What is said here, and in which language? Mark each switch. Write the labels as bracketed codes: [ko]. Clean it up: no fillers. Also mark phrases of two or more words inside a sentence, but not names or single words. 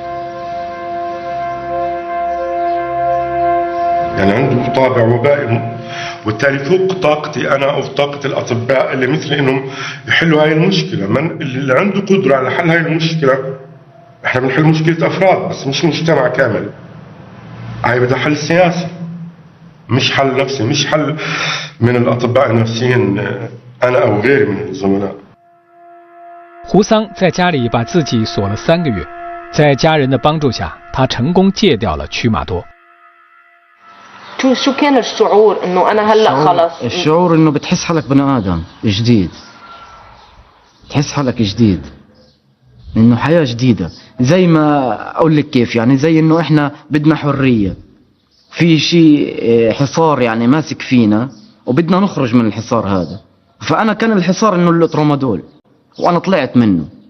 [ar] يعني عنده طابع وبائي وبالتالي فوق طاقتي انا او طاقه الاطباء اللي مثلي انهم يحلوا هاي المشكله. من اللي عنده قدره على حل هاي المشكله احنا بنحل مشكله افراد بس مش مجتمع كامل. هاي بدها حل سياسي مش حل نفسي مش حل من الاطباء النفسيين انا او غيري من الزملاء. [zh] 胡桑在家里把自己锁了3个月，在家人的帮助下，他成功戒掉了曲马多。 [ar] شو كان الشعور انه انا هلا خلص؟ الشعور انه بتحس حالك بني ادم جديد تحس حالك جديد انه حياة جديدة زي ما اقول لك كيف يعني زي انه احنا بدنا حرية في شيء حصار يعني ماسك فينا وبدنا نخرج من الحصار هذا فانا كان الحصار انه الترامادول وانا طلعت منه.